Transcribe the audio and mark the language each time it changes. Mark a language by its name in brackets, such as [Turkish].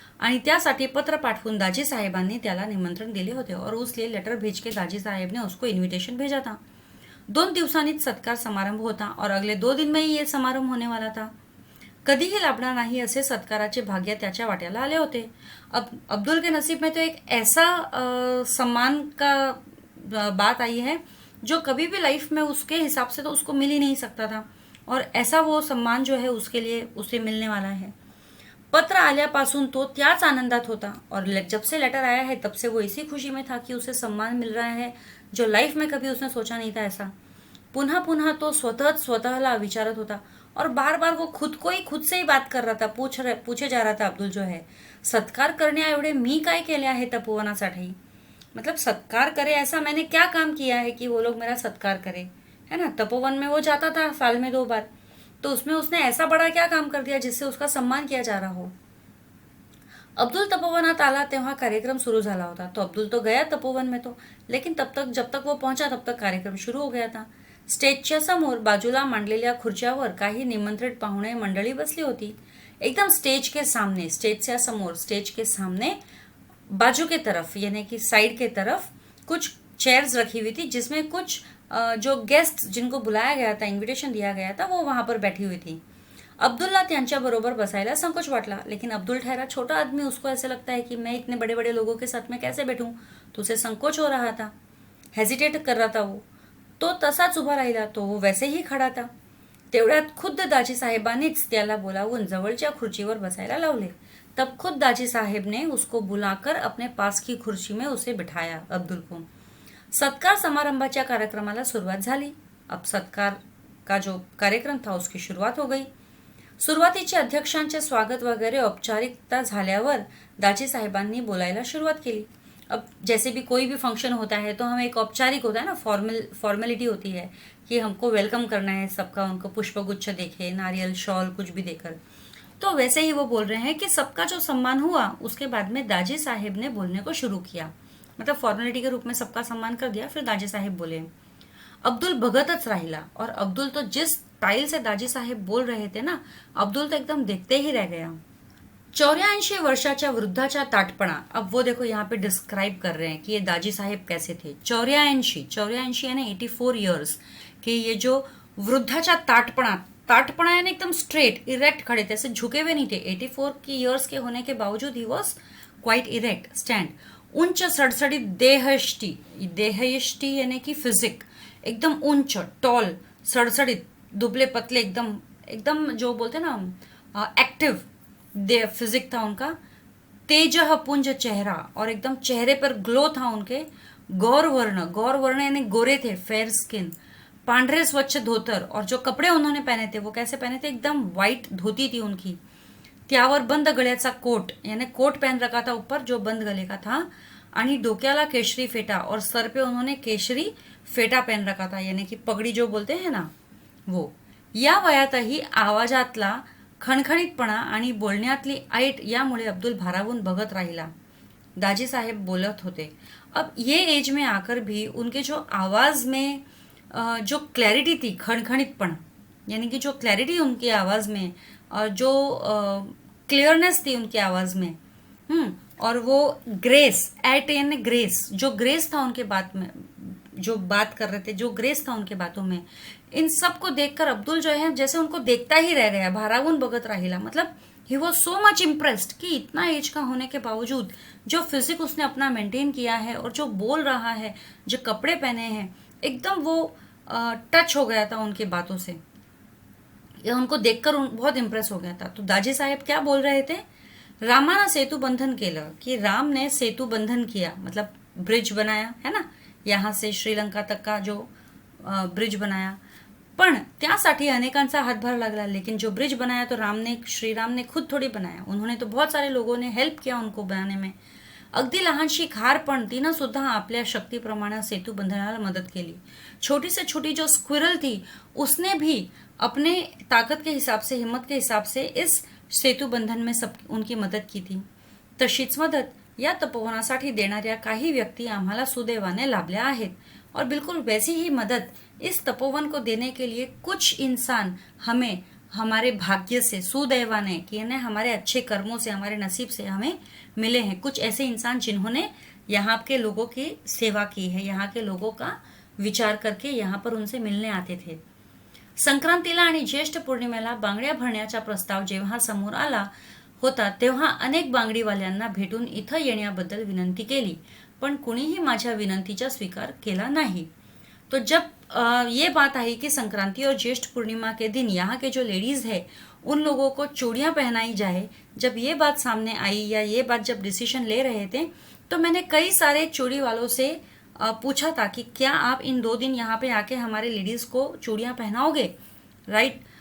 [Marathi] आणि त्यासाठी पत्र पाठवून दाजी साहेबांनी त्याला निमंत्रण दिले होते [Hindi] और उसलिए लेटर भेज के दाजी साहेब ने उसको इन्विटेशन भेजा था. [Marathi] 2 दिवसांनीच सत्कार समारंभ होता [Hindi] और अगले 2 दिन में ही ये समारंभ होने वाला था. [Marathi] कधीही लाभणार नाही असे सत्काराचे भाग्य त्याच्या वाट्याला आले होते. [Hindi] अब्दुल के नसीब में तो एक ऐसा सम्मान का बात आई है जो कभी भी लाइफ में उसके हिसाब से तो उसको मिल ही नहीं सकता था, और ऐसा वो सम्मान जो है उसके लिए उसे मिलने वाला है. [Marathi] पत्र आल्यापासून तो त्याच आनंदात होता [Hindi] और जब से लेटर आया है तब से वो इसी खुशी में था कि उसे सम्मान मिल रहा है जो लाइफ में कभी उसने सोचा नहीं था ऐसा. [Marathi] पुन्हा पुन्हा तो स्वतःला विचारत होता [Hindi] और बार बार वो खुद से ही बात कर रहा था. पूछे जा रहा था अब्दुल जो है, [Marathi] सत्कार करण्या एवढे मी काय केले आहे तपोवनासाठी. [Hindi] मतलब सत्कार करे ऐसा मैंने क्या काम किया है कि वो लोग मेरा सत्कार करे, है ना. तपोवन में वो जाता था साल में 2 बार, तो उसमें उसने ऐसा बड़ा क्या काम कर दिया जिससे उसका सम्मान किया जा रहा हो. [Marathi] अब्दुल तपोवनात आला तेव्हा कार्यक्रम सुरू झाला होता. [Hindi] तो अब्दुल तो गया तपोवन में तो, लेकिन जब तक वो पहुंचा तब तक कार्यक्रम शुरू हो गया था. [Marathi] स्टेजच्या समोर बाजूला मांडलेल्या खुर्च्यावर काही निमंत्रित पाहुणे मंडळी बसली होती. [Hindi] एकदम स्टेज के सामने, स्टेज के सामने बाजू के तरफ यानी कि साइड के तरफ कुछ चेयर्स रखी हुई थी, जिसमें कुछ जो गेस्ट जिनको बुलाया गया था, इन्विटेशन दिया गया था, वो वहां पर बैठी हुई थी. [Marathi] अब्दुल्ला त्यांच्या बरोबर बसायला संकोच वाटला, [Hindi] लेकिन अब्दुल ठहरा छोटा आदमी, उसको ऐसे लगता है कि मैं इतने बड़े बड़े लोगों के साथ में कैसे बैठूं, तो उसे संकोच हो रहा था, हेजिटेट कर रहा था वो. [Marathi] तो तसाच उभा राहिला, [Hindi] तो वो वैसे ही खड़ा था. [Marathi] तेवढ्यात खुद्द दाजी साहेबांनीच त्याला बोलावून जवळच्या खुर्चीवर बसायला लावले. [Hindi] तब खुद दाजी साहेब ने उसको बुलाकर अपने पास की खुर्ची में उसे बिठाया अब्दुल को. [Marathi] सत्कार समारंभाच्या कार्यक्रमाला सुरुवात झाली. [Hindi] अब सत्कार का जो कार्यक्रम था उसकी शुरुआत हो गई. [Marathi] सुरुवातीचे अध्यक्षांचे स्वागत वगैरे औपचारिकता झाल्यावर दाजी साहेबांनी बोलायला सुरुवात केली. [Hindi] अब जैसे भी कोई भी फंक्शन होता है तो हमें एक औपचारिक होता है ना, फॉर्मेलिटी होती है कि हमको वेलकम करना है सबका, उनको पुष्पगुच्छ देके, नारियल, शॉल कुछ भी देकर. तो वैसे ही वो बोल रहे हैं कि सबका जो सम्मान हुआ उसके बाद में दाजी साहेब ने बोलने को शुरू किया. मतलब फॉर्मेलिटी के रूप में सबका सम्मान कर दिया, फिर दाजी साहेब बोले. [Marathi] अब्दुल बघतच राहिला [Hindi] और अब्दुल तो जिस स्टाइल से दाजी साहेब बोल रहे थे ना, अब्दुल तो एकदम देखते ही रह गया. [Marathi] 84 वर्षाच्या वृद्धाचा ताटपणा. [Hindi] अब वो देखो यहाँ पे डिस्क्राइब कर रहे हैं कि ये दाजी साहेब कैसे थे. 84 यानी 84 ईयर्स कि ये जो वृद्धाचा ताटपणा यानी एकदम स्ट्रेट इरेक्ट खड़े थे, ऐसे झुके हुए नहीं थे. 84 की ईयर्स के होने के बावजूद [English] He was quite erect stand. [Marathi] उंच सडसडीत देहयष्टी [Hindi] यानी कि फिजिक, एकदम उंच टॉल, सडसडीत, दुबले पतले, एकदम जो बोलते ना एक्टिव फिजिक था उनका. [Marathi] तेजह पुंज चेहरा, [Hindi] और एकदम चेहरे पर ग्लो था उनके. गौर वर्ण यानी गोरे थे, फेयर स्किन. [Marathi] पांढरे स्वच्छ धोतर, [Hindi] और जो कपड़े उन्होंने पहने थे वो कैसे पहने थे, एकदम व्हाइट धोती थी उनकी. [Marathi] त्यावर बंद गळ्याचा कोट [Hindi] यानी कोट पहन रखा था ऊपर जो बंद गले का था, [Marathi] आणि डोक्याला केशरी फेटा, [Hindi] और सर पे उन्होंने केशरी फेटा पहन रखा था यानी कि पगड़ी जो बोलते हैं ना वो. [Marathi] या वयातही आवाजातला खणखणीतपणा आणि बोलण्यातली ऐट यामुळे अब्दुल भारावून बघत राहिला. दाजी साहेब बोलत होते. [Hindi] अब ये एज में आकर भी उनके जो आवाज में जो क्लैरिटी थी, खणखणीतपणा यानी कि जो क्लैरिटी उनकी आवाज में, और जो क्लियरनेस थी उनकी आवाज में, और वो ग्रेस, एट यानी ग्रेस, जो ग्रेस था उनके बात में, जो बात कर रहे थे, जो ग्रेस था उनके बातों में, इन सब को देखकर अब्दुल जो है जैसे उनको देखता ही रह गया, [Marathi] भारावून बघत राहिला. [Hindi] मतलब [English] he was so much impressed [Hindi] कि इतना एज का होने के बावजूद जो फिजिक उसने अपना मेंटेन किया है और जो बोल रहा है, जो कपड़े पहने हैं, एकदम वो टच हो गया था उनकी बातों से. उनको देखकर बहुत इम्प्रेस हो गया था. तो दाजी साहेब क्या बोल रहे थे, [Marathi] रामाना सेतु बंधन केलं, [Hindi] कि राम ने सेतु बंधन किया, मतलब ब्रिज बनाया है ना, यहाँ से श्रीलंका तक का जो ब्रिज बनाया. [Marathi] पण त्यासाठी अनेकांचा हातभार लागला. [Hindi] लेकिन जो ब्रिज बनाया तो श्री राम ने खुद थोड़ी बनाया, उन्होंने तो बहुत सारे लोगों ने हेल्प किया उनको बनाने में. [Marathi] अगदी लहानशी खार पण तिनं सुद्धा आपल्या शक्तीप्रमाणे सेतू बंधनाला मदत केली। [Hindi] छोटी से छोटी जो स्क्विरल थी उसने भी अपने ताकत के हिसाब से, हिम्मत के हिसाब से इस सेतू बंधन में सब उनकी मदत की थी। [Marathi] तशीच मदत या तपोवनासाठी देणाऱ्या काही व्यक्ती आम्हाला सुदैवाने लाभल्या आहेत [Hindi] और बिल्कुल वैसी ही मदद इस तपोवन को देने के लिए कुछ इंसान हमें हमारे भाग्य से, सुदैवाने कि यानी हमारे अच्छे कर्मों से, हमारे नसीब से हमें मिले हैं। कुछ ऐसे इंसान जिन्होंने यहाँ के लोगों की सेवा की है, यहाँ के लोगों का विचार करके यहाँ पर उनसे मिलने आते थे। [Marathi] संक्रांतीला आणि ज्येष्ठ पौर्णिमेला बांगड्या भरण्याचा प्रस्ताव जेव्हा समोर आला होता तेव्हा अनेक बांगडीवाल्यांना भेटून इथं येण्याबद्दल विनंती केली, पण कुणीही माझ्या विनंतीचा स्वीकार केला नहीं। [Hindi] तो जब ये बात आई कि संक्रांति और ज्येष्ठ पूर्णिमा के दिन यहाँ के जो लेडीज है उन लोगों को चूड़ियां पहनाई जाए, जब ये बात सामने आई या ये बात जब डिसीजन ले रहे थे तो मैंने कई सारे चूड़ी वालों से पूछा था कि क्या आप इन 2 दिन यहाँ पे आके हमारे लेडीज को चूड़ियां पहनाओगे, राइट।